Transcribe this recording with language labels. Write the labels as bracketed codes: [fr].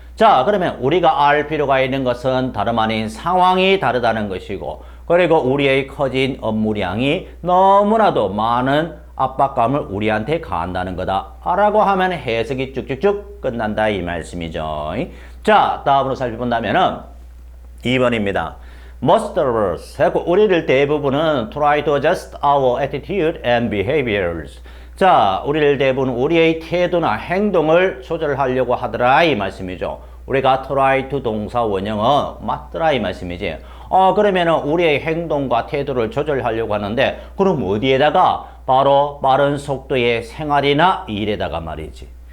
[ko] 자, 그러면 우리가 알 필요가 있는 것은 다름 아닌 상황이 다르다는 것이고 그리고 우리의 커진 업무량이 너무나도 많은 압박감을 우리한테 가한다는 거다 라고 하면 해석이 쭉쭉쭉 끝난다 이 말씀이죠. 자, 다음으로 살펴본다면은 2번입니다. [en] Most of us [ko] 하고 우리를 대부분은 [en] try to adjust our attitude and behaviors. [ko] 자, 우리를 대부분 우리의 태도나 행동을 조절하려고 하더라 이 말씀이죠. 우리가 try to 동사 원형은 맞더라 이 말씀이지. 그러면은 우리의 행동과 태도를 조절하려고 하는데 그럼 어디에다가? 바로 빠른 속도의 생활이나 일에다가 말이지.